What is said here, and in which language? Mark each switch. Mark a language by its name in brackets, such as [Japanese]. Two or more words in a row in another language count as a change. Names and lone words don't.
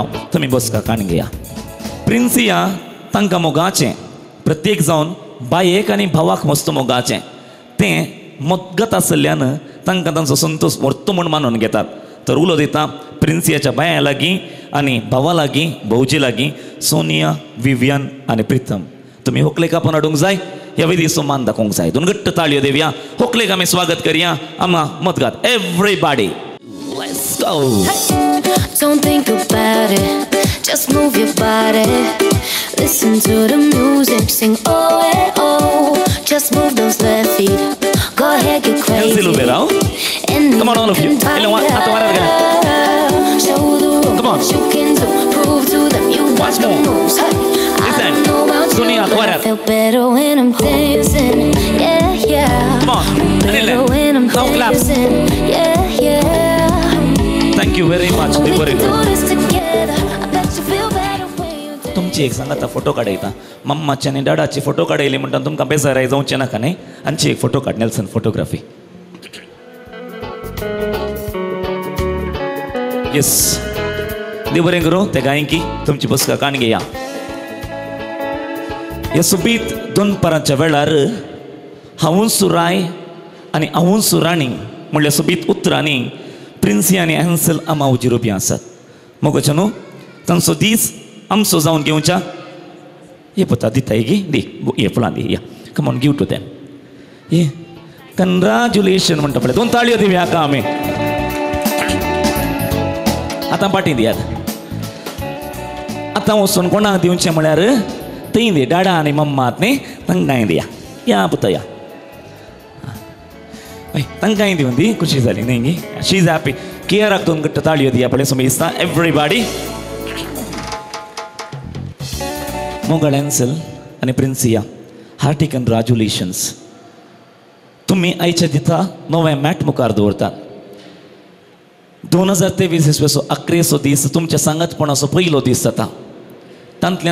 [Konkani] तुमी बसका काण घेया प्रिन्सिया तांकां मोगाचें प्रत्येक जावन बायेक आनी भावाक मस्त मोगाचें तें मदगत आसल्यान तांकां तांचो संतोश व्हरतो म्हूण मानून घेतात तर उलो दिता प्रिन्सियाच्या बाया लागीं आनी भावा लागीं भौजी लागीं सोनिया विवियन आनी प्रितम तुमी व्हंकलेक आपोवन हाडूंक जाय ह्या वेदीचो मान दाखोवंक जाय 2 घट्ट ताळयो दिवया व्हंकलेक आमी स्वागत करया आमा मदगात [English] everybody let's go Don't think about it, just move your body. Listen to the music, sing oh eh oh. Just move those left feet, go ahead get crazy. Come on all of you. Show the road, come on. You can do, prove to them you got the moves. I know about you, I feel better when I'm dancing. Yeah, yeah. Come on. Better when I'm dancing. Yeah, yeah. Thank you very much. [Konkani] तुमची एक सांगात फोटो काडयता मम्माचे आनी डाडाचे फोटो काडयले म्हणटा तुमकां बेजाराय जावचें नाका न्ही आमची एक फोटो काड नेल्सन फोटोग्राफी येस देव बरें करूं ते गायकी तुमची बसका काण घेया ह्या सुबीत 2 परांच्या वेळार हांवूं सुराय आनी हांवूं सुराणी म्हणल्यार सुबीत उतरांनी प्रिन्सिया आनी हेन्सल आमा उजिरोपी आसात मोगोचे न्हू तांचो दीस आमचो जावन घेवच्या हे पता दिता गी दी हे फुलां दी या [English] come on give to them yeah congratulation [Konkani] म्हणटा पळय 2 ताळयो दिवया हाका आमी आतां पाटी दियात आतां वचून कोणाक दिवचें म्हळ्यार थंय दी डाडा आनी मम्मात न्ही तांकांय दिया या पुता या तांकांय दिवन दी खुशी जाली न्ही गी [English] she is happy [Konkani] केअराक 2 घट्ट ताळयो दिया पळय सुमेस्ता एवरीबॉडी मोगळ हेन्सल आनी प्रिन्सिया [English] hearty congratulations [Konkani] तुमी आयच्या दिता नवें मॅट मुखार दवरतात 2023 इसवेचो 11सो दीस तुमच्या सांगतपणाचो पयलो दीस जाता तांतल्यान